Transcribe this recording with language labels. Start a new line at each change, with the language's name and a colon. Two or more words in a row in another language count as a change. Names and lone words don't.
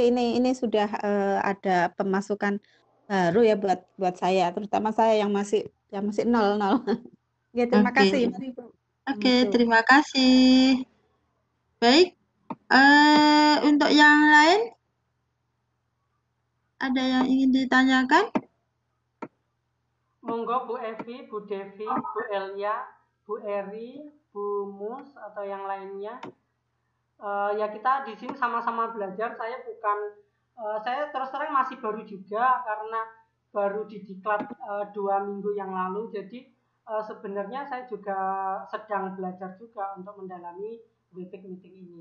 Indonesian: Ini sudah ada pemasukan baru ya buat saya, terutama saya yang masih nol. Ya, terima Oke. kasih. Mari, Bu. Oke, Masuk. terima kasih. Baik, untuk yang lain ada yang ingin ditanyakan? Monggo Bu Evi, Bu Devi, Bu Elia, Bu Eri, Bu Mus atau yang lainnya. Ya kita di sini sama-sama belajar. Saya terus terang masih baru juga karena baru didiklat 2 minggu yang lalu. Jadi sebenarnya saya juga sedang belajar juga untuk mendalami WebEx meeting ini.